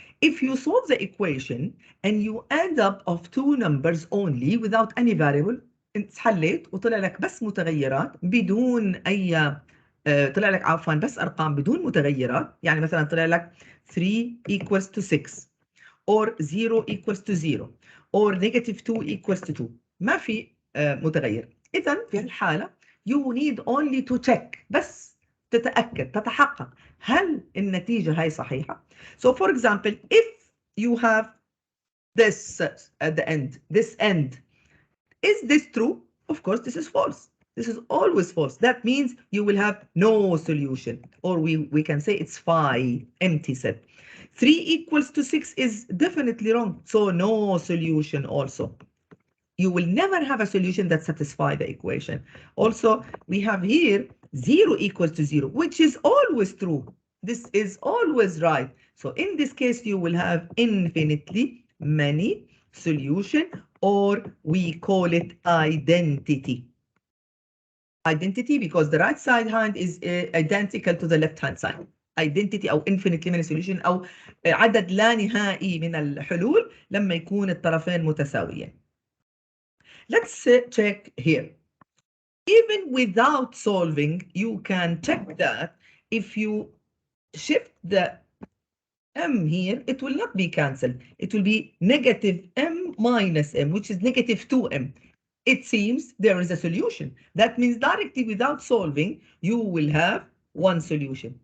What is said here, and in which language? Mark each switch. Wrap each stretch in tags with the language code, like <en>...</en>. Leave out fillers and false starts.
<en>If you solve the equation and you end up of two numbers only without any variable,</en> <ar>انت حليت وطلع لك بس متغيرات بدون اي طلع لك</ar> <en>عفوا بس ارقام بدون متغيرات، يعني مثلا طلع لك 3 equals to 6 or 0 equals to 0 or negative 2 equals to 2.</en> <ar>ما في متغير. اذا في الحاله</ar> <en>you need only to check،</en> <ar>بس تتاكد تتحقق هل النتيجه هاي صحيحه.</ar> <en>So for example, if you have this at the end, this end, is this true? Of course, this is false. This is always false. That means you will have no solution, or we can say it's phi, empty set. 3 equals to 6 is definitely wrong, so no solution also. You will never have a solution that satisfies the equation. Also, we have here 0 equals to 0, which is always true. This is always right. So in this case, you will have infinitely many solution, or we call it identity. Identity because the right side hand is identical to the left hand side.</en> <ar>Identity أو</ar> <en>infinitely many solution</en> <ar>أو عدد لا نهائي من الحلول لما يكون الطرفين متساويين.</ar> <en>Let's check here. Even without solving, you can check that if you shift the m here, it will not be cancelled. It will be negative m minus m, which is negative 2m. It seems there is a solution. That means directly without solving, you will have one solution.</en>